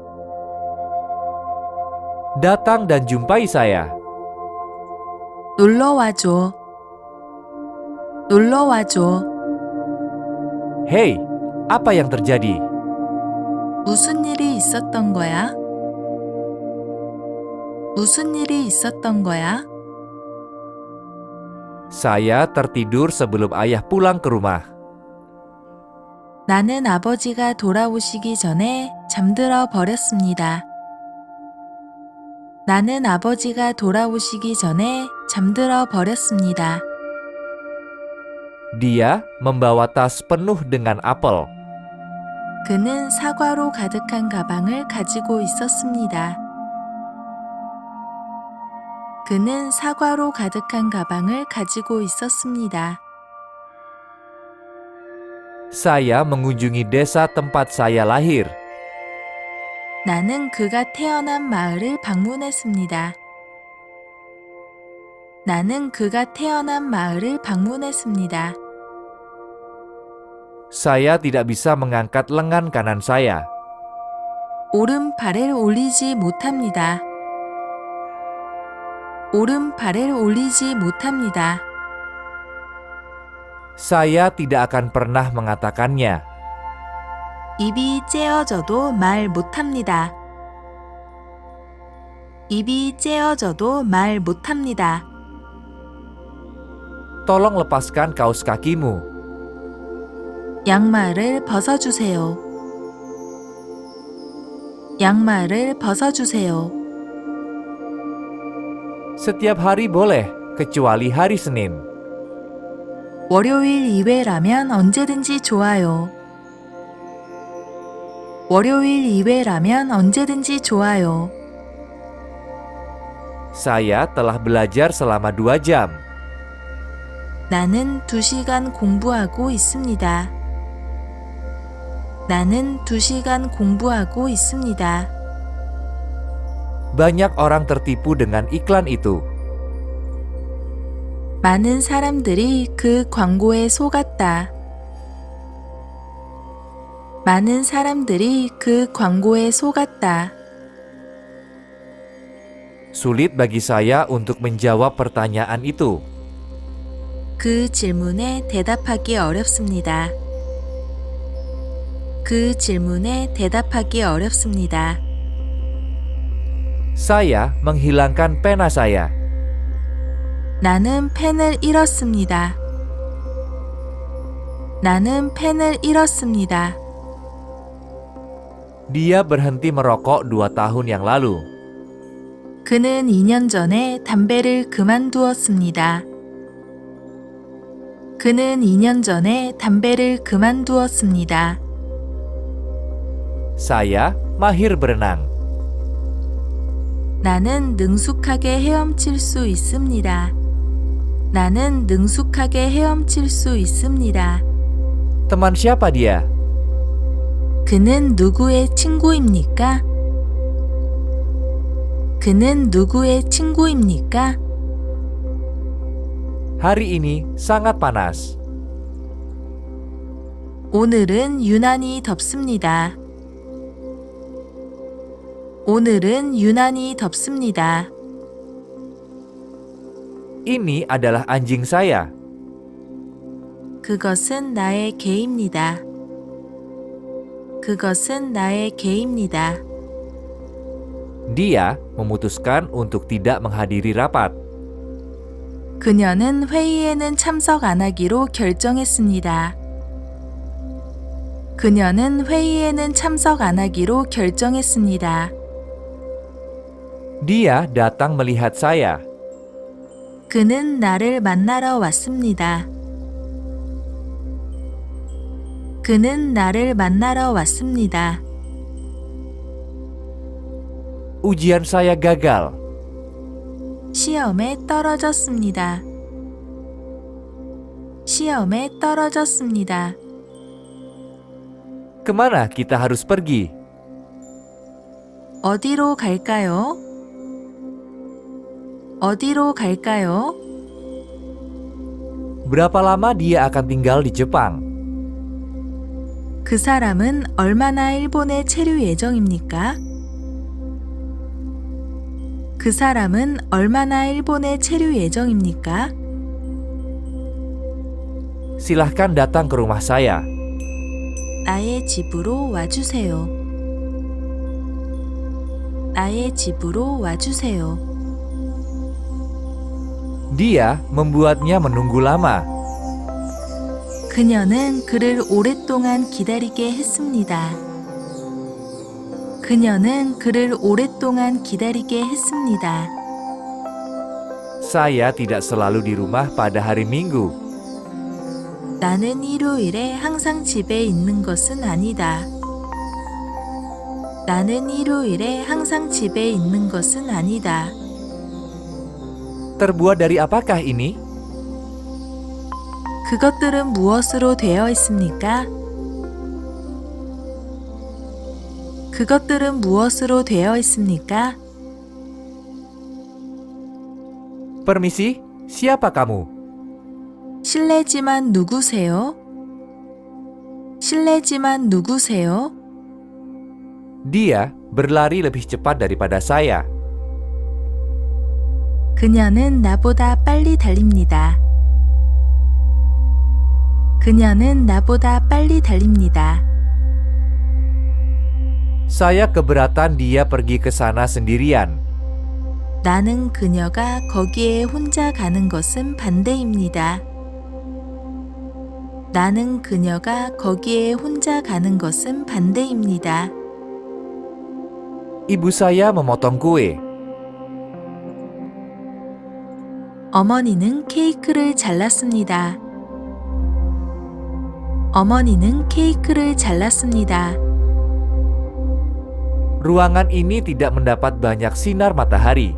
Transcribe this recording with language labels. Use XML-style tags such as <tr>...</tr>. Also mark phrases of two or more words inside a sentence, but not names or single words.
<id>Datang dan jumpai saya.</id> <ko>놀러 와줘. 놀러 와줘.</ko> <id>Hei, apa yang terjadi?</id> <ko>무슨 일이 있었던 거야? 무슨 일이 있었던 거야?</ko> <id>Saya tertidur sebelum ayah pulang ke rumah.</id> <ko>나는 아버지가 돌아오시기 전에 잠들어 버렸습니다. 나는 아버지가 돌아오시기 전에 잠들어 버렸습니다.</ko> <id>Dia membawa tas penuh dengan apel.</id> <ko>그는 사과로 가득한 가방을 가지고 있었습니다. 그는 사과로 가득한 가방을 가지고 있었습니다.</ko> <id>Saya mengunjungi desa tempat saya lahir.</id> <ko>나는 그가 태어난 마을을 방문했습니다. 나는 그가 태어난 마을을 방문했습니다.</ko> <id>Saya tidak bisa mengangkat lengan kanan saya.</id> <ko>오른발을 올리지 못합니다. 오른발을 올리지 못합니다.</ko> <id>Saya tidak akan pernah mengatakannya.</id> <ko>입이 째어져도 말 못합니다. 입이 째어져도 말 못합니다.</ko> <id>Tolong lepaskan kaus kakimu.</id> <ko>양말을 벗어주세요. 양말을 벗어주세요.</ko> <id>Setiap hari boleh, kecuali hari Senin.</id> <ko>월요일 이외라면 언제든지 좋아요. 월요일 이외라면 언제든지 좋아요.</ko> <id>Saya telah belajar selama 2 jam.</id> <ko>나는 2시간 공부하고 있습니다. 나는 2시간 공부하고 있습니다.</ko> <id>Banyak orang tertipu dengan iklan itu.</id> <ko>많은 사람들이 그 광고에 속았다. 많은 사람들이 그 광고에 속았다.</ko> <id>Sulit bagi saya untuk menjawab pertanyaan itu.</id> <ko>그 질문에 대답하기 어렵습니다. 그 질문에 대답하기 어렵습니다.</ko> <id>Saya menghilangkan pena saya.</id> <ko>나는 펜을 잃었습니다. 나는 펜을 잃었습니다.</ko> <id>Dia berhenti merokok 2 tahun yang lalu.</id> <ko>그는 2년 전에 담배를 그만두었습니다. 그는 2년 전에 담배를 그만두었습니다.</ko> <id>Saya mahir berenang.</id> <ko>나는 능숙하게 헤엄칠 수 있습니다. 나는 능숙하게 헤엄칠 수 있습니다.</ko> <id>Teman siapa dia?</id> <ko>그는 누구의 친구입니까? 그는 누구의 친구입니까?</ko> <id>Hari ini sangat panas.</id> <ko>오늘은 유난히 덥습니다. 오늘은 유난히 덥습니다.</ko> <id>Ini adalah anjing saya.</id> <ko>그것은 나의 개입니다. 그것은 나의 개입니다.</ko> <id>Dia memutuskan untuk tidak menghadiri rapat.</id> <ko>그녀는 회의에는 참석 안 하기로 결정했습니다. 그녀는 회의에는 참석 안 하기로 결정했습니다.</ko> <id>Dia datang melihat saya.</id> <ko>그는 나를 만나러 왔습니다. 그는 나를 만나러 왔습니다.</ko> <id>Ujian saya gagal.</id> <ko>시험에 떨어졌습니다. 시험에 떨어졌습니다.</ko> <id>Kemana kita harus pergi?</id> <ko>어디로 갈까요? 어디로 갈까요?</ko> <id>Berapa lama dia akan tinggal di Jepang?</id> <ko>그 사람은 얼마나 일본에 체류 예정입니까? 그 사람은 얼마나 일본에 체류 예정입니까?</ko> <id>Silahkan datang ke rumah saya.</id> <ko>나의 집으로 와주세요. 나의 집으로 와주세요.</ko> <id>Dia membuatnya menunggu lama.</id> <ko>그녀는 그를 오랫동안 기다리게 했습니다. 그녀는 그를 오랫동안 기다리게 했습니다.</ko> <id>Saya tidak selalu di rumah pada hari Minggu.</id> <ko>나는 일요일에 항상 집에 있는 것은 아니다. 나는 일요일에 항상 집에 있는 것은 아니다.</ko> <id>Terbuat dari apakah ini?</id> <ko>그것들은 무엇으로 되어 있습니까? 그것들은 무엇으로 되어 있습니까?</ko> <id>Permisi, siapa kamu?</id> <ko>실례지만 누구세요? 실례지만 누구세요?</ko> <id>Dia berlari lebih cepat daripada saya.</id> <ko>그녀는 나보다 빨리 달립니다. 그녀는 나보다 빨리 달립니다.</ko> <id>Saya keberatan dia pergi ke sana sendirian.</id> <ko>나는 그녀가 거기에 혼자 가는 것은 반대입니다. 나는 그녀가 거기에 혼자 가는 것은 반대입니다.</ko> <id>Ibu saya memotong kue.</id> <ko>어머니는 케이크를 잘랐습니다. 어머니는 케이크를 잘랐습니다.</ko> <id>Ruangan ini tidak mendapat banyak sinar matahari.</id>